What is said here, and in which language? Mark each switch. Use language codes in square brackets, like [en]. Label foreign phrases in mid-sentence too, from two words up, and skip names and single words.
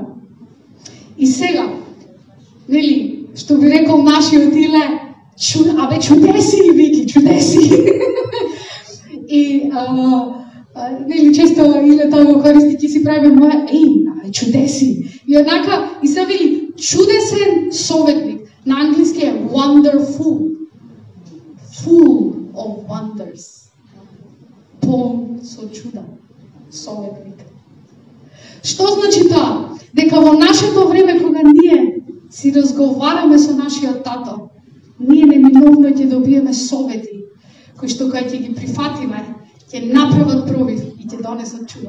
[mk] И сега, нели, што би рекол нашиот Иле, чудеси, Вики, чудеси. И нели често Иле тоа го користи, ќе си правиме моја, чудеси. И однака, и се вели, чудесен советник, на англиски е [en] wonderful, full of wonders. [mk] Полн со чуда, советник. Што значи тоа? Дека во нашето време кога ние си разговараме со нашиот тато, ние неминовно ќе добиеме совети, кои што кога ќе ги прифатиме, ќе направат пробив и ќе донесат чуда.